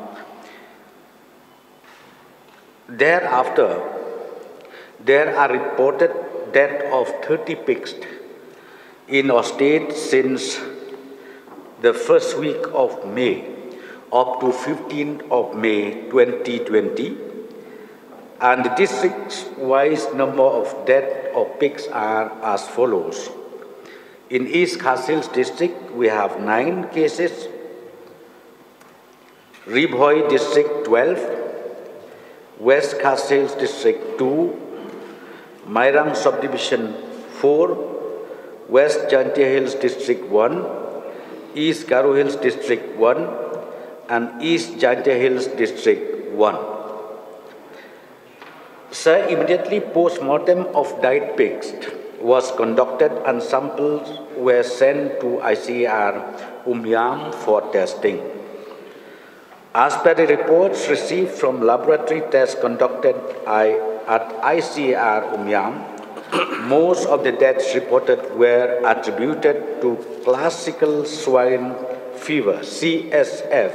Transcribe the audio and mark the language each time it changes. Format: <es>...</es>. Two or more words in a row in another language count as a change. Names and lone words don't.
<en>Thereafter, there are reported death of 30 pigs in our state since the first week of May up to 15th of May 2020, and the district-wise number of death of pigs are as follows. In East Khasi district, we have 9 cases, Ribhoi district 12, West Khasi district 2, Mairang subdivision 4, West Jantia Hills district 1, East Garo Hills district 1 and East Jantia Hills district 1. Sir, immediately post-mortem of died pigs was conducted and samples were sent to ICAR Umyam for testing. As per the reports received from laboratory tests conducted at ICAR Umyam, most of the deaths reported were attributed to classical swine fever, CSF.</en>